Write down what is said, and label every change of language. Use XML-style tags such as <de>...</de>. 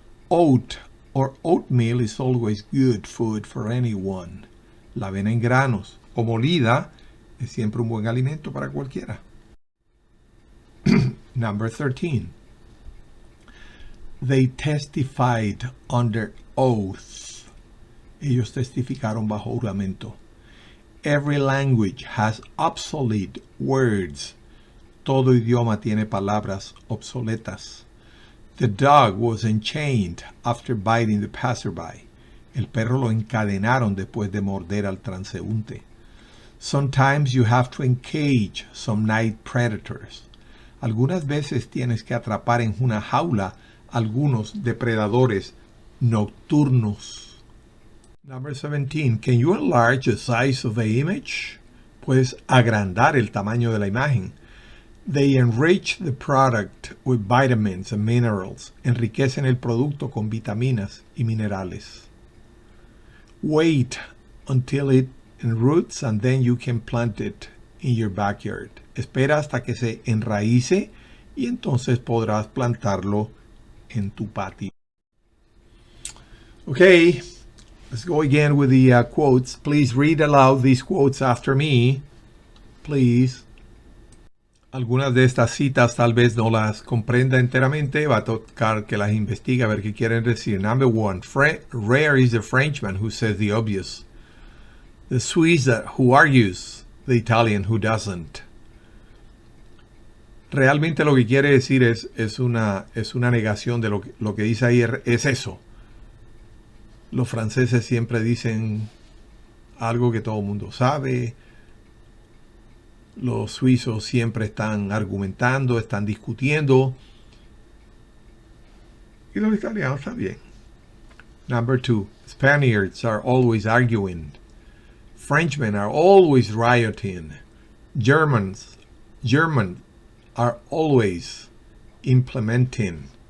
<en>Oat or oatmeal is always good food for anyone.</en> <es>La avena en granos o molida es siempre un buen alimento para cualquiera.</es> <en>Number 13. They testified under oath.</en> <es>Ellos testificaron bajo juramento.</es> <en>Every language has obsolete words.</en> <es>Todo idioma tiene palabras obsoletas.</es> <en>The dog was enchained after biting the passerby.</en> <es>El perro lo encadenaron después de morder al transeúnte.</es> <en>Sometimes you have to encage some night predators.</en> <es>Algunas veces tienes que atrapar en una jaula algunos depredadores nocturnos.</es> <en>Number 17. Can you enlarge the size of the image?</en> <es>Puedes agrandar el tamaño de la imagen.</es> <en>They enrich the product with vitamins and minerals.</en> <es>Enriquecen el producto con vitaminas y minerales.</es> <en>Wait until it enroots and then you can plant it in your backyard.</en> <es>Espera hasta que se enraíce y entonces podrás plantarlo en tu patio.</es> <en>Okay, let's go again with the quotes. Please read aloud these quotes after me. Please.</en> <es>Algunas de estas citas tal vez no las comprenda enteramente. Va a tocar que las investigue a ver qué quieren decir.</es> <en>Number 1. Rare is the Frenchman who says the obvious. The Swiss who argues. The Italian who doesn't.</en> <es>Realmente lo que quiere decir es una negación de lo que dice ahí es eso. Los franceses siempre dicen algo que todo el mundo sabe. Los suizos siempre están argumentando, están discutiendo. Y los italianos también.</es> <en>Number 2. Spaniards are always arguing. Frenchmen are always rioting. Germans are always implementing.</en>